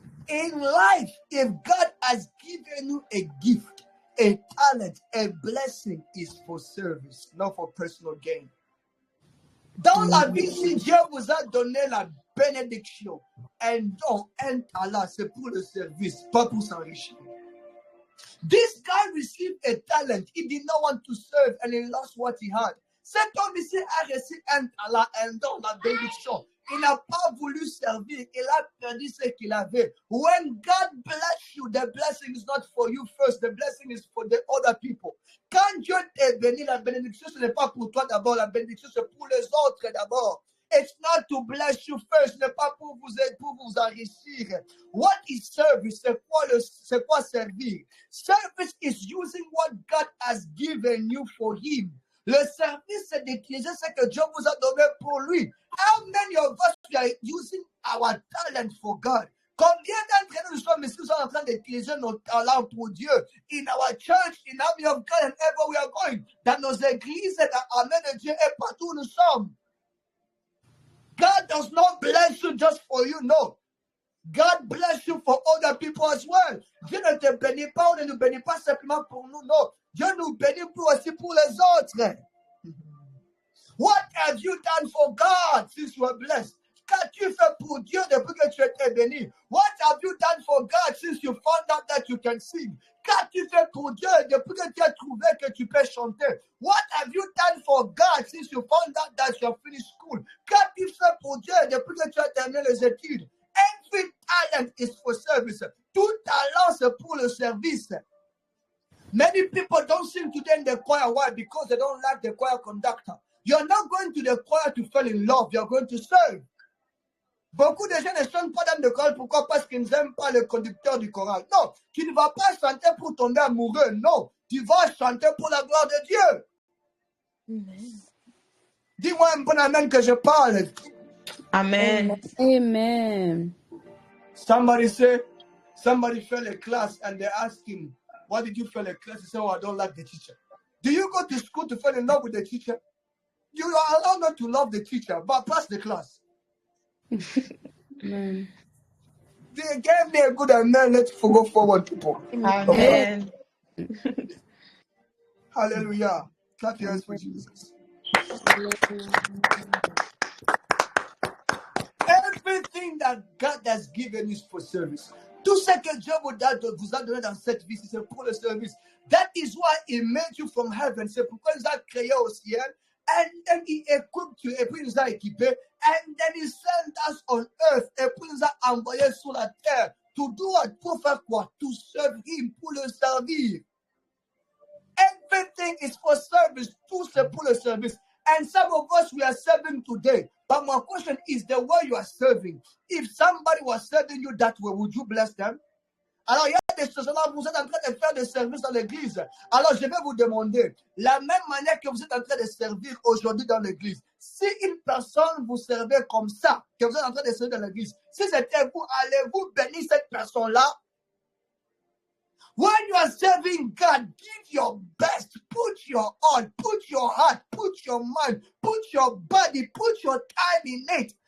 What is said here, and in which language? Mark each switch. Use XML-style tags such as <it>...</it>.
<en>In life, if God has given you a gift, a talent, a blessing, is for service, not for personal gain.</en> <fr>Dans la vie, si Dieu vous a donné la bénédiction, un don, un talent, c'est pour le service, pas pour s'enrichir.</fr> <en>This guy received a talent. He did not want to serve and he lost what he had.</en> <fr>Cet homme ici a reçu un talent, un don, la bénédiction. il n'a pas voulu servir. Il a perdu ce qu'il avait.</fr> <en>When God bless you, the blessing is not for you first. The blessing is for the other people.</en> <fr>Quand Dieu t'est béni, la bénédiction, ce n'est pas pour toi d'abord. La bénédiction, c'est pour les autres d'abord.</fr> <en>It's not to bless you first.</en> <fr>Ce n'est pas pour vous enrichir.</fr> <en>What is service?</en> <fr>C'est quoi servir?</fr> <en>Service is using what God has given you for Him.</en> <fr>Le service, c'est d'utiliser ce que Dieu vous a donné pour lui.</fr> <en>How many of us are using our talent for God?</en> <fr>Combien d'entre nous sommes ici en train d'utiliser nos talents pour Dieu?</fr> <en>In our church, in Army of God, and ever we are going.</en> <fr>Dans nos églises, dans l'armée de Dieu et partout où nous sommes.</fr> <en>God does not bless you just for you, no. God bless you for other people as well.</en> <fr>Dieu ne te bénit pas, on ne nous bénit pas simplement pour nous, non. Dieu nous bénit aussi pour les autres.</fr> <en>What have you done for God since you are blessed?</en> <fr>Qu'as-tu fait pour Dieu depuis que tu étais béni?</fr> <en>What have you done for God since you found out that you can sing?</en> <fr>Qu'as-tu fait pour Dieu depuis que tu as trouvé que tu peux chanter?</fr> <en>What have you done for God since you found out that you have finished school?</en> <fr>Qu'as-tu fait pour Dieu depuis que tu as terminé les études?</fr> <en>Every talent is for service.</en> <fr>Tout talent, c'est pour le service.</fr> <en>Many people don't sing today in the choir. Why? Because they don't like the choir conductor. You're not going to the choir to fall in love. You're going to serve.</en> <fr>Beaucoup de gens ne chantent pas dans le choral. Pourquoi? Parce qu'ils n'aiment pas le conducteur du choral. Non, tu ne vas pas chanter pour tomber amoureux. Non, tu vas chanter pour la gloire de Dieu.</fr> <en>Amen.</en> <fr>Dis-moi un bon amen que je parle.</fr> <en>Amen. Amen. Somebody failed a class and they asked him, why did you fail a class? He said, oh, I don't like the teacher. Do you go to school to fall in love with the teacher? You are allowed not to love the teacher, but pass the class. Amen. They gave me a good amen. Let's go forward, people. Amen. Hallelujah. Clap your hands for Jesus. Everything that God has given is for service.</en> <fr>Tout ce que Dieu vous a donné dans cette vie, c'est pour le service.</fr> <en>That is why He made you from heaven.</en> <fr>C'est pourquoi il nous a créé au ciel.</fr> <en>And then He equipped you.</en> <fr>Et puis il nous a équipés.</fr> <en>And then He sent us on earth.</en> <fr>Et puis il nous a envoyés sur la terre.</fr> <en>To do what?</en> <fr>Pour faire quoi?</fr> <en>To serve Him.</en> <fr>Pour le servir.</fr> <en>Everything is for service.</en> <fr>Tout c'est pour le service.</fr> <en>And some of us, we are serving today. But my question is the way you are serving. If somebody was serving you that way, would you bless them?</en> <fr>Alors, il y a des choses là, vous êtes en train de faire des services dans l'église. Alors, je vais vous demander, la même manière que vous êtes en train de servir aujourd'hui dans l'église, si une personne vous servait comme ça, que vous êtes en train de servir dans l'église, si c'était vous, allez-vous bénir cette personne-là?</fr> <en>When you are serving God, give your best, put your all, put your heart, put your mind, put your body, put your time in it.</en>